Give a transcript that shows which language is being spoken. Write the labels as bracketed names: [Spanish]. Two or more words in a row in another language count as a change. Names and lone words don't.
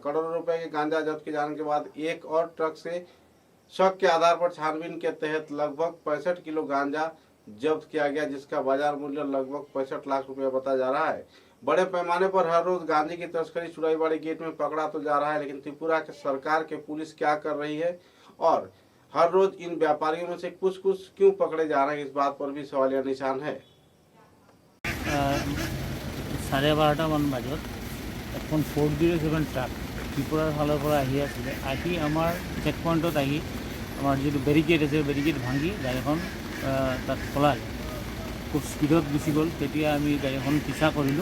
[Hindi] करोड़ों रुपए के गांजा जब्त किए जाने के बाद एक और ट्रक से शक के आधार पर छानबीन के तहत लगभग 65 किलो गांजा जब्त किया गया, जिसका बाजार मूल्य लगभग 65 लाख रुपया बताया जा रहा है। बड़े पैमाने पर हर रोज गांजे की तस्करी चुराईबाड़ी गेट में पकड़ा तो जा रहा है, लेकिन त्रिपुरा के सरकार के पुलिस क्या कर रही है और हर रोज इन व्यापारियों में से कुछ क्यों पकड़े जा रहे हैं, इस बात पर भी सवालिया निशान है। [Assamese] 12:30 মান বজাত এখন 407 ট্রাক ত্রিপুরার ফালৰ পৰা আহি আমাৰ [English] check pointত [Assamese] আহি আমাৰ যিটো বেৰিকেড আছে বেৰিকেড ভাঙি গাড়ীখন তাত পলাল। খুব স্পীডত গুচি গ'ল। তেতিয়া আমি গাড়ীখন পিছা কৰিলোঁ।